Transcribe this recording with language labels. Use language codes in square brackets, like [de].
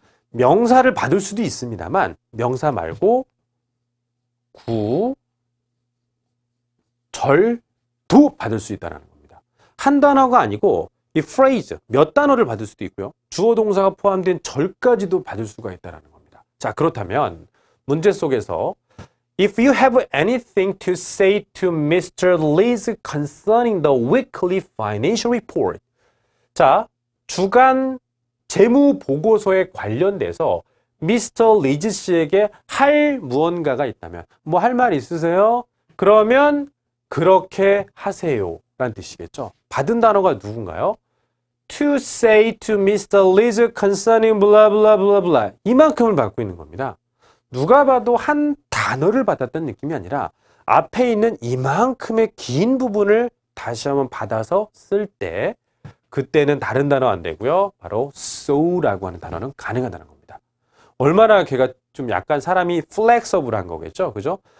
[ko] 명사를 받을 수도 있습니다만 명사 말고 구, 절도 받을 수 있다는 겁니다. 한 단어가 아니고 이 phrase, 몇 단어를 받을 수도 있고요. 주어 동사가 포함된 절까지도 받을 수가 있다는 겁니다. 자, 그렇다면 문제 속에서 [en] If you have anything to say to Mr. Lee's concerning the weekly financial report. [ko] 자, 주간 재무 보고서에 관련돼서 미스터 리즈 씨에게 할 무언가가 있다면 뭐 할 말 있으세요? 그러면 그렇게 하세요 라는 뜻이겠죠. 받은 단어가 누군가요? [en] To say to Mr. Liz concerning blah blah blah blah [ko] 이만큼을 받고 있는 겁니다. 누가 봐도 한 단어를 받았다는 느낌이 아니라 앞에 있는 이만큼의 긴 부분을 다시 한번 받아서 쓸 때 그때는 다른 단어 안 되고요. 바로 so라고 하는 단어는 가능하다는 겁니다. 얼마나 걔가 좀 약간 사람이 플렉서블한 거겠죠. 그죠?